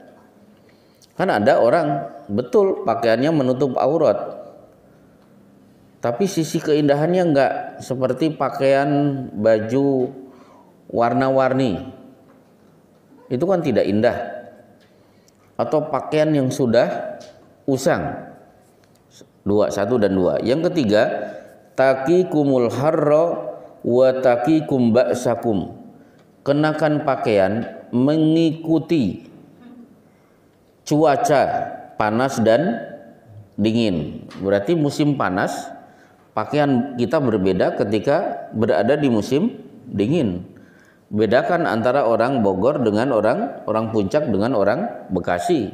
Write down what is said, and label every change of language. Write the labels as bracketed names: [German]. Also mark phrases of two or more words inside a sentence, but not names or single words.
[Indonesian] Kan ada orang betul pakaiannya menutup aurat, tapi sisi keindahannya enggak, seperti pakaian baju warna-warni, itu kan tidak indah. Atau pakaian yang sudah usang. 1 dan 2. Yang ketiga, [Arabic] تقيكم الحر وتقيكم بأسكم, [Indonesian] kenakan pakaian mengikuti cuaca panas dan dingin. Berarti musim panas pakaian kita berbeda ketika berada di musim dingin. Bedakan antara orang Bogor dengan orang Puncak dengan orang Bekasi.